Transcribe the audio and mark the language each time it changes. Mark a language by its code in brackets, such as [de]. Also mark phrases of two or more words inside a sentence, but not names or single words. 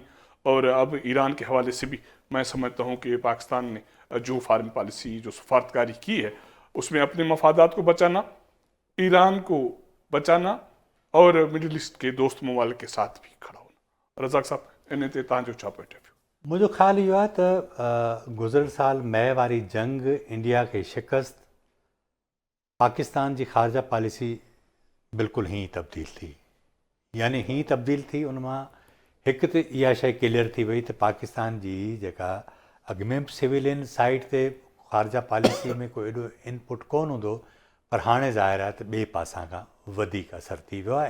[ur] اور اب ایران کے حوالے سے بھی میں سمجھتا ہوں کہ پاکستان نے جو [en] foreign policy, [ur] جو سفارتکاری کی ہے، اس میں اپنے مفادات کو بچانا، ایران کو بچانا، اور مڈل ایسٹ کے دوست ممالک کے ساتھ بھی کھڑا ہونا. [sd] رزاق صاحب انہیں تے تانجو چھا [en] point of view. [sd] मुंहिंजो ख़्यालु इहो आहे त गुज़िरियल साल मई वारी जंग इंडिया खे शिकस्त पाकिस्तान जी ख़ारजा पॉलिसी बिल्कुलु हीअं तब्दील थी. यानी हीअं तब्दील थी, उन मां हिकु त इहा शइ क्लियर थी वई त पाकिस्तान जी जेका अॻु में [en] civilian side [sd] ते ख़ारजा पॉलिसी में कोई एॾो इनपुट कोन हूंदो, पर हाणे ज़ाहिर आहे त ॿिए पासां खां वधीक असरु थी वियो आहे.